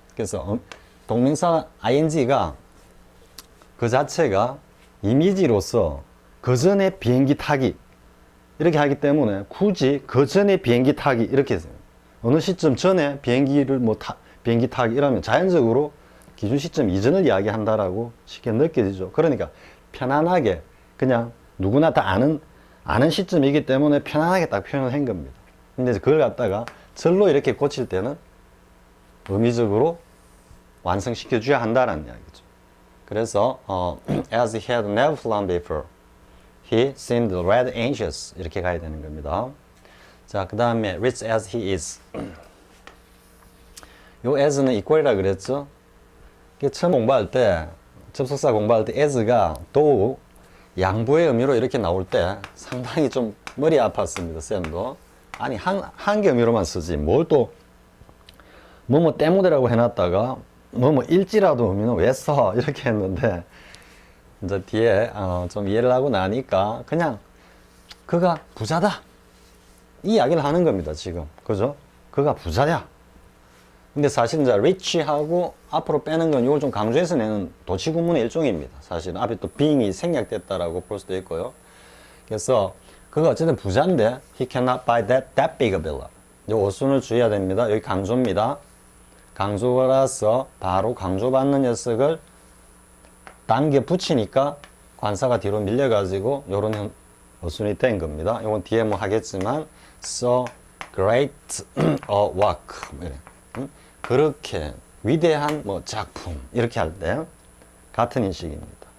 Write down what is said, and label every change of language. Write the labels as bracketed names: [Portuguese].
[Korean] 그래서 동명사 ing가 그 자체가 이미지로서 그 전에 비행기 타기 이렇게 하기 때문에 굳이 그 전에 비행기 타기 이렇게 해서 어느 시점 전에 비행기를 비행기 타기 이러면 자연적으로 기준 시점 이전을 이야기한다라고 쉽게 느껴지죠. 그러니까 편안하게 그냥 누구나 다 아는 시점이기 때문에 편안하게 딱 표현을 한 겁니다. 근데 그걸 갖다가 절로 이렇게 고칠 때는 의미적으로 완성시켜 줘야 한다라는 이야기죠. 그래서 [English] as he had never flown before, he seemed rather anxious [Korean] 이렇게 가야 되는 겁니다. 자, 그 다음에 [English] rich as he is. [Korean] 요 as는 equal이라 그랬죠. 처음 공부할 때, 접속사 공부할 때 as가 또 양보의 의미로 이렇게 나올 때 상당히 좀 머리 아팠습니다, 쌤도. 아니, 한 개 의미로만 쓰지. 뭘 또, 뭐뭐 때문에라고 해놨다가, 뭐뭐 일지라도 의미는 왜 써? 이렇게 했는데, 이제 뒤에, 좀 이해를 하고 나니까, 그냥, 그가 부자다. 이 이야기를 하는 겁니다, 지금. 그죠? 그가 부자야. 근데 사실 이제 rich하고 앞으로 빼는 건 이걸 좀 강조해서 내는 도치구문의 일종입니다. 사실 앞에 또 being이 생략됐다라고 볼 수도 있고요. 그래서 그가 어쨌든 부자인데 [English] he cannot buy that big a villa. [Korean] 이 어순을 주의해야 됩니다. 여기 강조입니다. 강조라서 바로 강조받는 녀석을 당겨 붙이니까 관사가 뒤로 밀려가지고 이런 어순이 된 겁니다. 이건 뒤에 뭐 하겠지만 [English] so great a work [Korean] 그렇게 위대한 뭐 작품 이렇게 할 때 같은 인식입니다.